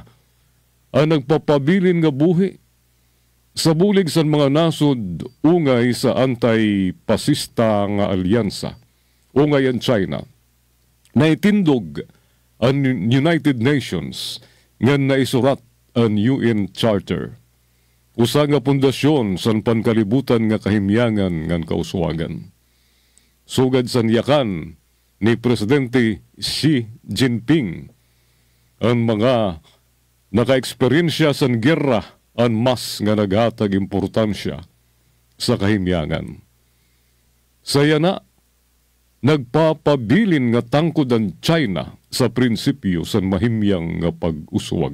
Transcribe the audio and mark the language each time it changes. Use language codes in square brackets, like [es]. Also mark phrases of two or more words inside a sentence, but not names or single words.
[war] ang nagpapabilin nga buhi sa bulig san mga nasod ungay sa anti-pasista nga alyansa, ungay ang China, na itindog ang United Nations nga naisurat ang UN Charter, usa nga pundasyon san pankalibutan nga kahimyangan ngan kauswagan. Sugad san yakan ni Presidente Xi Jinping ang mga naka-eksperyensya san gerra ang mas nga naghatag importansya sa kahimyangan. Saya na nagpapabilin nga tangkod ang China sa prinsipyo san mahimyang nga pag-uswag.